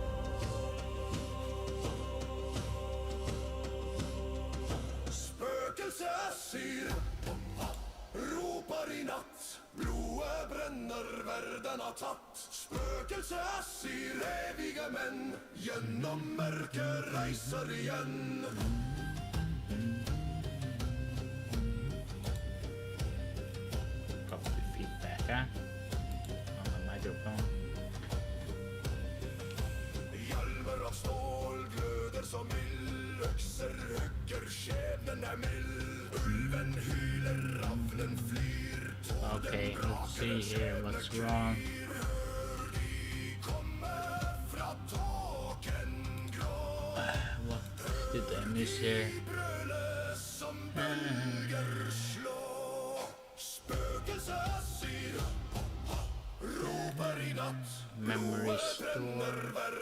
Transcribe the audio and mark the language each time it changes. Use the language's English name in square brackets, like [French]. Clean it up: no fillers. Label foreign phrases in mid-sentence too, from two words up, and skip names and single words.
[Norwegian] Spøkelset syr, roper i natt. Blodet brenner, verden har tatt. Spøkelset syr, evige menn. Gjennom mørket reiser igjen. [English] Got the feedback, huh? On the microphone. [Norwegian] Hjelmer av stål gløder som ild. Økser hugger, skjebnen er mild. Ulven hyler, ravnen flyr. [English] Okay, let's see here what's wrong. What did I miss here? Memory store.